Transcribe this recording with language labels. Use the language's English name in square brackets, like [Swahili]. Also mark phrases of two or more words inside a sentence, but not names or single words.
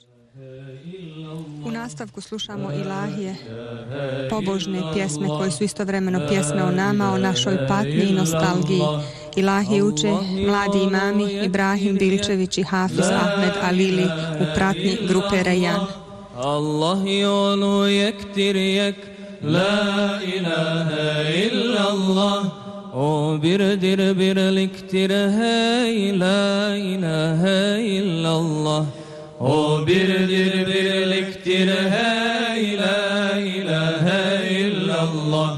[Bosnian] U nastavku slušamo ilahije, pobožne pjesme koje su istovremeno pjesme o nama, o našoj patnji i nostalgiji. Ilahije uče mladi imami Ibrahim Bilčević i Hafiz Ahmed Alili u pratnji grupe Rejan. [Turkish] Allah yolu yektir yek, [Arabic] لا إله إلا الله. [Turkish] O birdir birliktir hey, [Arabic] لا إله إلا الله. [Turkish] O birdir birliktir hey, [Arabic] لا إله إلا الله.